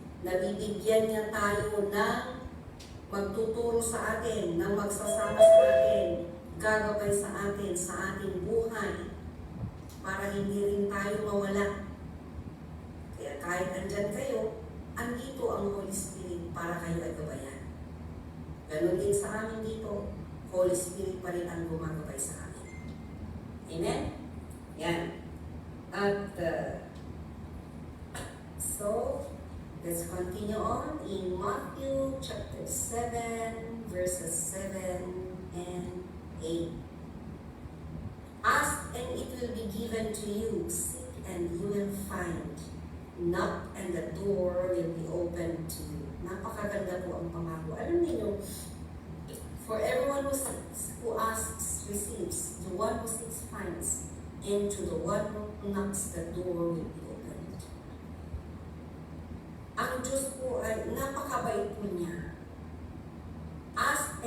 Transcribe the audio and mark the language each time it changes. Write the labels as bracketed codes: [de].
[tl] Nabibigyan niya tayo ng magtuturo sa atin, ng magsasama sa atin, gagabay sa atin, sa ating buhay, para hindi rin tayo mawala. Kaya kahit andyan kayo, andito ang Holy Spirit para kayo ay gabayan. Ganun din sa amin dito, Holy Spirit pa rin ang gumagabay sa amin. Amen? Yan. At [en] so, let's continue on in Matthew chapter 7, verses 7 and 8. Ask and it will be given to you. Seek and you will find. Knock and the door will be opened to you. [tl] Napakaganda po ang pangako. Alam niyo, [en] for everyone who seeks, who asks, receives. The one who seeks, finds. And to the one who knocks, the door will be opened. [tl] Ang Diyos po ay napakabait po niya. [en] Ask